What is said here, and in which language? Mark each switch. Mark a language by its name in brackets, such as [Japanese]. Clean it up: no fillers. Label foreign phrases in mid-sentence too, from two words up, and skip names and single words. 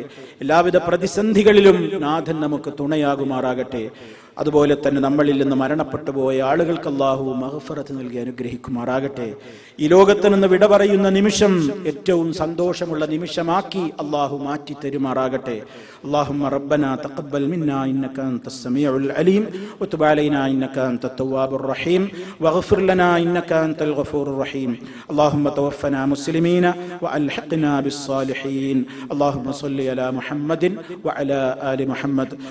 [Malayalam] എല്ലാവിധ പ്രതിസന്ധികളിലും നാഥൻ നമുക്ക് തുണയാകുമാറാകട്ടെ. അതുപോലെ തന്നെ നമ്മളിൽ നിന്ന് മരണപ്പെട്ടു പോയ ആളുകൾക്ക് അല്ലാഹു മഗ്ഫിറത്ത് നൽകി അനുഗ്രഹിക്കുമാറാകട്ടെ. ഈ ലോകത്ത് നിന്ന് വിട പറയുന്ന നിമിഷം ഏറ്റവും സന്തോഷമുള്ള നിമിഷമാക്കി അല്ലാഹു മാറ്റി തരുമാറാകട്ടെ. [Arabic] اللهم ربنا تقبل منا إنك أنت السميع العليم وتب علينا إنك أنت التواب الرحيم واغفر لنا إنك أنت الغفور الرحيم. اللهم توفنا مسلمين وألحقنا بالصالحين. اللهم صل على محمد وعلى آل محمد.